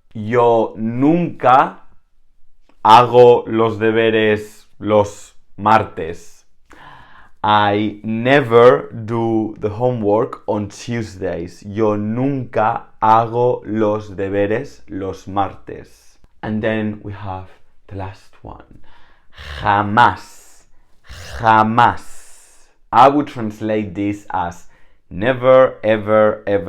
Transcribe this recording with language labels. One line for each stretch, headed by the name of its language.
Spanish: Yo nunca hago los deberes los martes.
English: I never do the homework on Tuesdays.
Spanish: Yo nunca hago los deberes los martes.
English: And then we have the last one. Jamás. I would translate this as never, ever.